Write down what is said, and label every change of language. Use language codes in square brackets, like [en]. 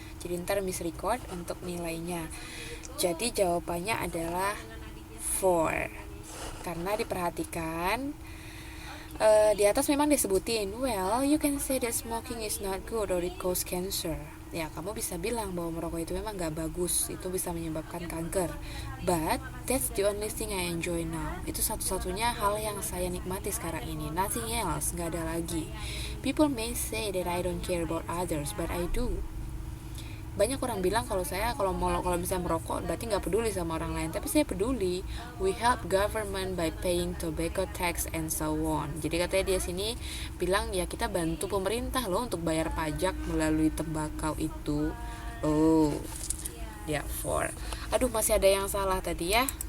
[id] Jadi ntar Miss record untuk nilainya. Jadi jawabannya adalah 4. Karena diperhatikan di atas memang disebutin, [en] well, you can say that smoking is not good or it cause cancer. [id] Ya, kamu bisa bilang bahwa merokok itu memang gak bagus, itu bisa menyebabkan kanker. [en] But that's the only thing I enjoy now. [id] Itu satu-satunya hal yang saya nikmati sekarang ini. [en] Nothing else, [id] gak ada lagi. [en] People may say that I don't care about others, but I do. [id] Banyak orang bilang kalau misalnya merokok berarti nggak peduli sama orang lain, tapi saya peduli. [en] We help government by paying tobacco tax and so on. [id] Jadi katanya dia sini bilang ya kita bantu pemerintah loh untuk bayar pajak melalui tembakau itu. Oh, dia 4. Aduh, masih ada yang salah tadi ya.